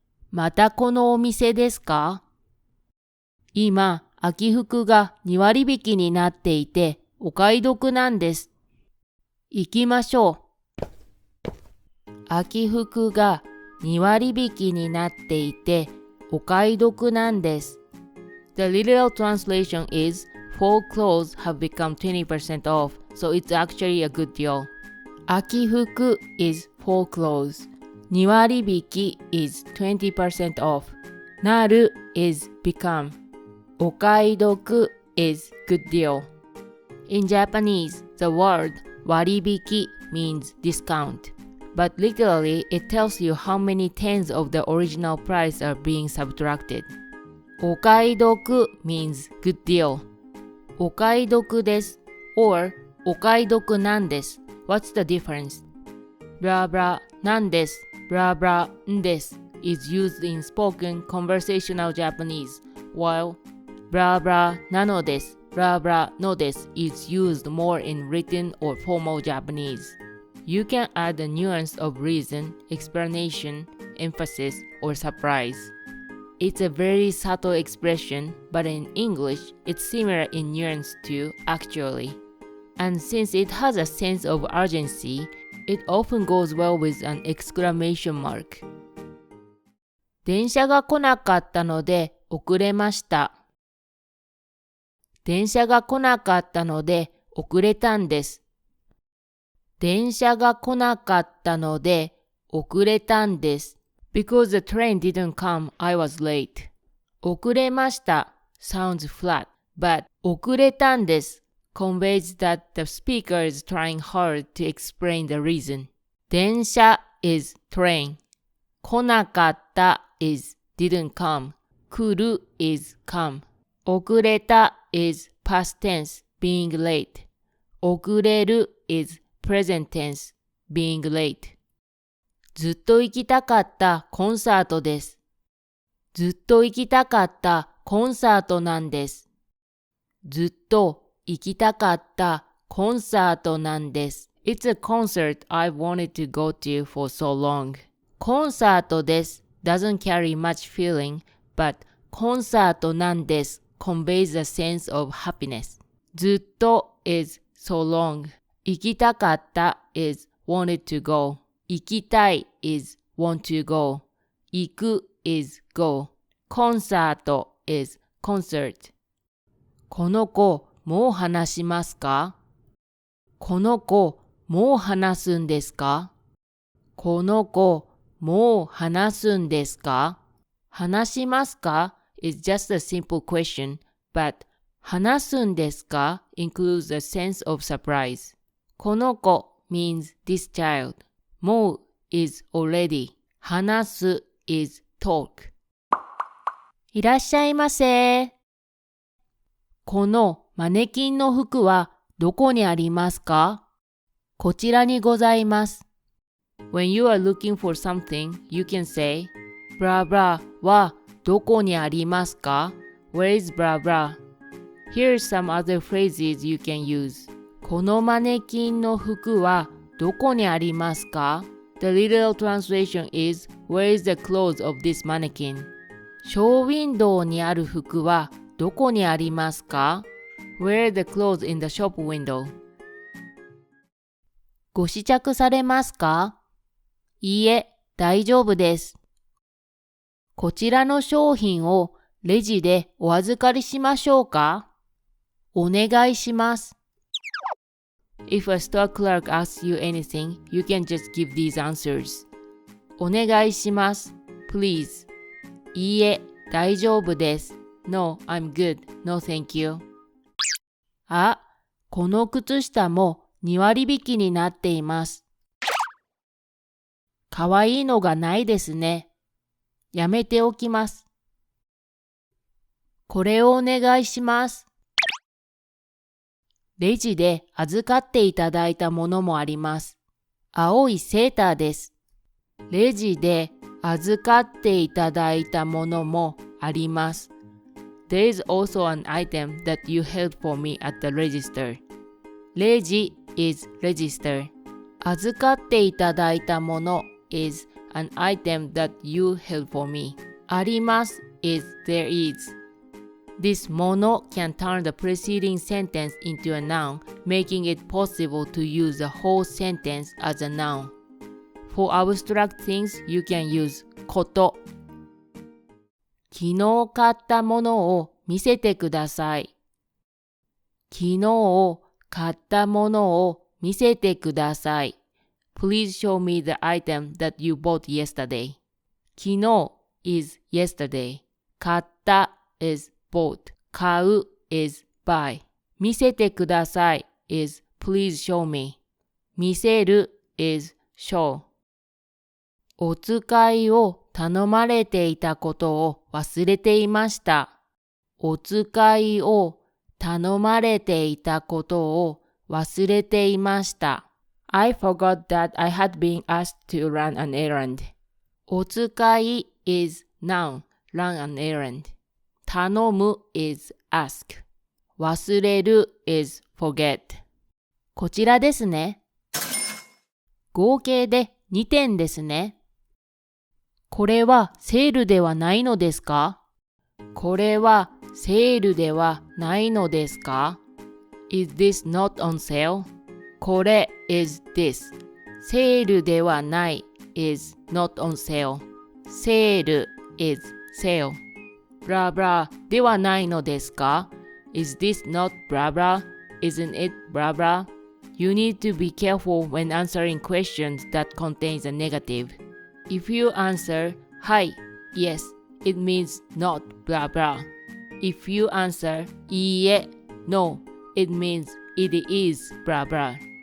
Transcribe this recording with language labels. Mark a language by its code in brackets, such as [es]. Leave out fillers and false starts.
[ja] またこのお店ですか？今、秋服が2割引きになっていて、お買い得なんです。行きましょう。秋服が2割引きになっていて、お買い得なんです。 [en] The literal translation is, fall clothes have become 20% off, so it's actually a good deal. 秋服 is fall clothes. 2割引き is 20% off. なる is become. お買い得 is good deal. In Japanese, the word 割引 means discount, but literally it tells you how many tens of the original price are being subtracted. お買い得 means good deal. [ja] お買い得です or お買い得なんです。 [en] What's the difference? blah blah なんです blah blah んです is used in spoken conversational Japanese, while blah blah なのです blah blah のです is used more in written or formal Japanese. You can add a nuance of reason, explanation, emphasis, or surprise. It's a very subtle expression, but in English, it's similar in nuance to actually. And since it has a sense of urgency, it often goes well with an exclamation mark. [ja] 電車が来なかったので遅れました。電車が来なかったので遅れたんです。電車が来なかったので遅れたんです。 [en] Because the train didn't come, I was late. 遅れました sounds flat, but 遅れたんです conveys that the speaker is trying hard to explain the reason. 電車 is train. 来なかった is didn't come. 来る is come. 遅れた is past tense, being late. 遅れる is present tense, being late. [ja] ずっと行きたかったコンサートです。ずっと行きたかったコンサートなんです。ずっと行きたかったコンサートなんです。 [en] It's a concert I've wanted to go to for so long. コンサートです doesn't carry much feeling, but コンサートなんです conveys a sense of happiness. ずっと is so long. 行きたかった is wanted to go. 行きたい is want to go. 行く is go. [ja] コンサート [en] is concert. [ja] この子、もう話しますか？この子、もう話すんですか？この子、もう話すんですか？ [en] 話しますか is just a simple question, but 話すんですか includes a sense of surprise. この子 means this child. もう is already. 話す is talk. [ja] いらっしゃいませ。このマネキンの服はどこにありますか？こちらにございます。 [en] When you are looking for something, you can say, blah blah はどこにありますか？ Where is blah blah? Here's some other phrases you can use. [ja] このマネキンの服はどこにありますか？ [en] The literal translation is, where is the clothes of this mannequin? [ja] ショーウィンドウにある服はどこにありますか？ [en] Where are the clothes in the shop window? [ja] ご試着されますか？いいえ、大丈夫です。こちらの商品をレジでお預かりしましょうか？お願いします。 [en] If a store clerk asks you anything, you can just give these answers. [ja] お願いします。 [en] Please. [ja] いいえ、大丈夫です。 [en] No, I'm good. No, thank you. [ja] あ、この靴下も2割引きになっています。かわいいのがないですね。やめておきます。これをお願いします。レジで預かっていただいたものもあります。青いセーターです。レジで預かっていただいたものもあります。 [en] There is also an item that you held for me at the register. レジ is register. 預かっていただいたもの is an item that you held for me. あります is there is. This もの can turn the preceding sentence into a noun, making it possible to use the whole sentence as a noun. For abstract things, you can use こと。 [ja] 昨日買ったものを見せてください。昨日買ったものを見せてください。 [en] Please show me the item that you bought yesterday. 昨日 is yesterday. 買った is bought. 買う is buy. 見せてください is please show me. 見せる is show. [ja] お使いを頼まれていたことを忘れていました。お使いを頼まれていたことを忘れていました。 [en] I forgot that I had been asked to run an errand. お使い is noun, run an errand. 頼む is ask. 忘れる is forget. [ja] こちらですね。合計で2点ですね。これはセールではないのですか？これはセールではないのですか？ [en] Is this not on sale? これ is this. セールではない is not on sale. セール is sale. [ja] ブラブラではないのですか？ [en] Is this not blah blah? Isn't it blah blah? You need to be careful when answering questions that contains a negative. If you answer はい yes, it means not blah blah. If you answer いいえ no, it means it is blah blah.